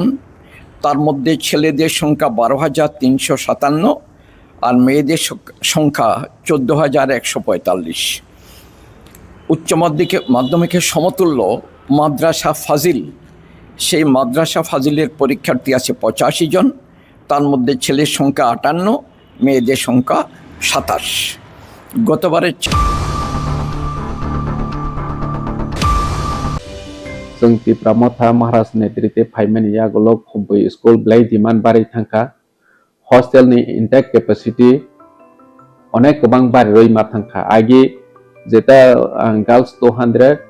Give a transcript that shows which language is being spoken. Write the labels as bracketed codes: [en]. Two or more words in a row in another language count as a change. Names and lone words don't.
[bn] তার মধ্যে ছেলেদের সংখ্যা 12,357 আর মেয়েদের সংখ্যা 14,145। উচ্চ মাধ্যমিকের সমতুল্য মাদ্রাসা ফাজিল, সেই মাদ্রাসা ফাজিলের পরীক্ষার্থী আছে 85 জন। তার মধ্যে ছেলের সংখ্যা 58, মেয়েদের সংখ্যা 27। গতবারের [trp] जों त्रिपुरा मथा महाराज नेतृत्वे फाइमानि आगोलाव खुबै स्कुल ब्लाइ डिमान्ड बाराय थांखा हस्टेलनि [en] intake capacity [trp] अनेक गोबां बाराय मा थांखा आगे जेता गर्ल्स 200